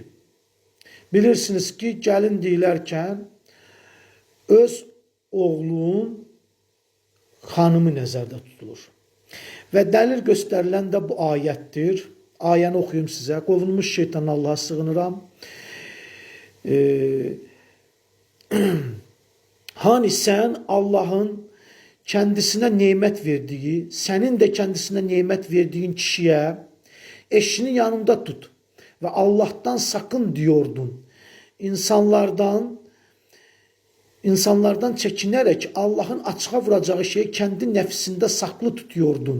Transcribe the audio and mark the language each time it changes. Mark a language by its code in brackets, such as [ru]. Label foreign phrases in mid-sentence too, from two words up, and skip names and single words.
[az] Bilirsiniz ki, gəlin deyilərkən öz oğlunun xanımı nəzərdə tutulur. Və dəlil göstərilən də bu ayətdir. Ayəni oxuyum sizə. Qovulmuş şeytan Allaha sığınıram. [tr] Hani sən Allahın kendisine nimet verdiği, senin de kendisine nimet verdiğin kişiye eşini yanında tut ve Allah'tan sakın diyordun. İnsanlardan çekinerek Allah'ın açığa vuracağı şeyi kendi nefsinde saklı tutuyordun.